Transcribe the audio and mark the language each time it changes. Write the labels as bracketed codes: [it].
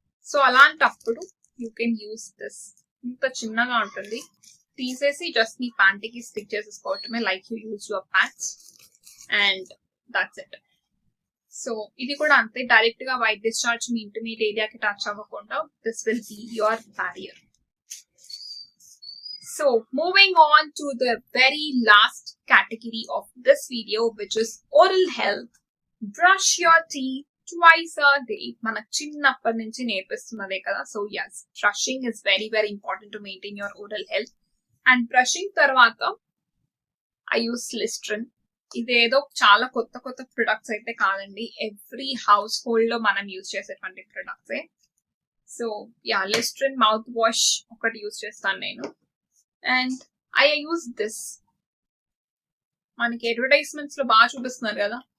[te] So అలాంటప్పుడు [en] You can use this. [te] ఇంత చిన్నగా ఉంటుంది, తీసేసి just మీ ప్యాంటీకి stick చేసేసుకోవటమే, [en] Like you use your pads. And that's it. [te] So ఇది కూడా అంతే, డైరెక్ట్ గా వైట్ డిశ్చార్జ్ మీ ఇంటిమేట్ ఏరియాకి టచ్ అవ్వకుండా [en] This will be your barrier. So moving on to the very last category of this video, which is oral health. Brush your teeth twice a day. [te] Manaku chinnapadi nunchi nerpistunnade kada. [en] So yes, brushing is very very important to maintain your oral health. And brushing tarvata I use Listerine. [te] ఇదేదో చాలా కొత్త కొత్త products అయితే కాదండి, every house hold లో మనం use చేసేటువంటి ప్రొడక్ట్సే. So yeah, లిస్ట్రిన్ mouth wash ఒకటి యూజ్ చేస్తాను నేను. [en] And I use this. [te] మనకి అడ్వర్టైజ్మెంట్స్ లో బాగా చూపిస్తున్నారు కదా.